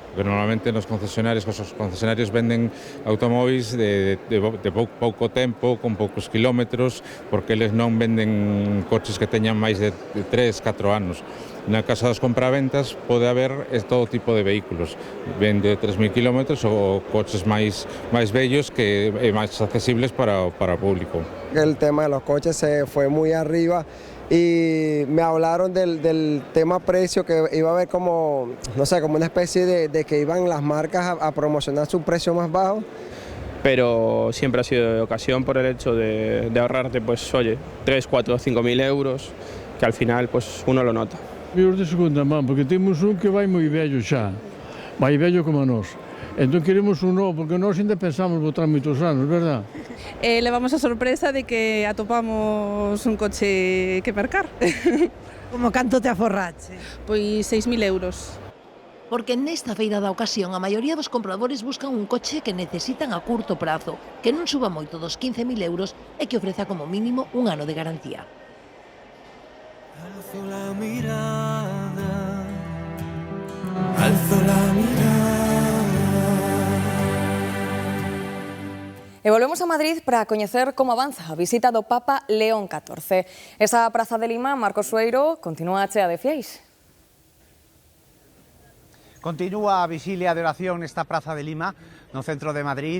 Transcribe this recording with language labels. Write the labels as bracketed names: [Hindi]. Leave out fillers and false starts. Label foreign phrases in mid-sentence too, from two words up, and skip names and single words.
[Galician] Pero normalmente nos concesionarios, os concesionarios venden automóviles de pouco tempo, con poucos kilómetros, porque eles non venden coches que teñan máis de 3-4 anos. Na casa das compraventas pode haber todo tipo de vehículos, ven de 3.000 kilómetros ou coches máis bellos que máis accesibles para o público. [Spanish] El tema de los coches se fue muy arriba y me hablaron del tema precio, que iba a haber como, no sé, como una especie de que iban las marcas a promocionar su precio más bajo. Pero siempre ha sido de ocasión por el hecho de ahorrarte, pues oye, 3, 4, 5.000 euros, que al final pues uno lo nota. [Galician] Os de segunda man, porque temos un que vai moi vello xa, vai vello como nós. Entón queremos un novo, porque nós ainda pensamos botar moitos anos, verdad? Levamos a sorpresa de que atopamos un coche que mercar. Como canto te aforrache? Pois 6.000 euros. Porque nesta feira da ocasión a maioría dos compradores buscan un coche que necesitan a curto prazo, que non suba moito dos 15.000 euros e que ofreza como mínimo un ano de garantía. [Spanish] Alzo la mirada, alzo la mirada. [Galician] E volvemos a Madrid para coñecer como avanza a visita do Papa León XIV. Esa praza de Lima, Marcos Sueiro, continúa chea de fiéis. Continúa a vixilia de oración nesta praza de Lima, no centro de Madrid.